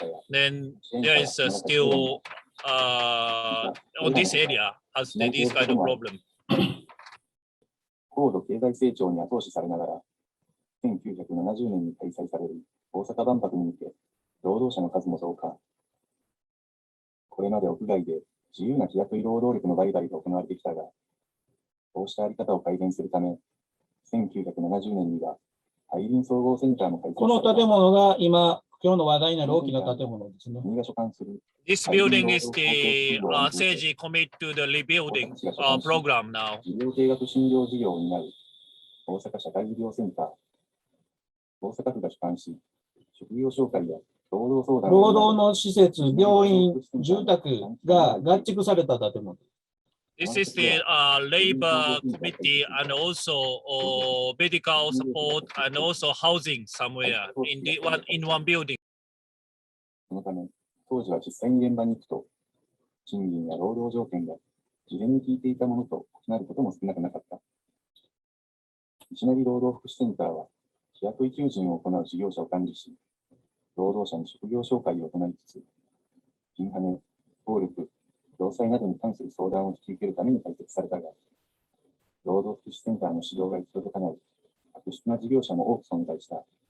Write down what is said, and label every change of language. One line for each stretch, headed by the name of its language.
English: Then there is still on this area has this kind of problem.
Japanese: 高度経済成長に後押しされながら、1970年に開催される大阪万博に向け、労働者の数も増加。これまで屋外で自由な日雇い労働力の売買が行われてきたが、こうしたあり方を改善するため、1970年には大林総合センターも開設された。この建物が今日の話題になる大きな建物ですね。国が所管する
English: This building is the Seiji commit to the rebuilding program now.
Japanese: 事業計画診療事業を担う大阪社会医療センター。大阪府が所管し、職業紹介や労働相談、労働の施設、病院、住宅が合築された建物。
English: This is the labor committee and also medical support and also housing somewhere in one building.
Japanese: そのため、当時は実際に現場に行くと、賃金や労働条件が事前に聞いていたものと異なることも少なくなかった。西成労働福祉センターは、日雇い求人を行う事業者を管理し、労働者に職業紹介を行いつつ、ピンハネ、暴力、労災などに関する相談を引き受けるために開設されたが、労働福祉センターの指導が行き届かない悪質な事業者も多く存在した。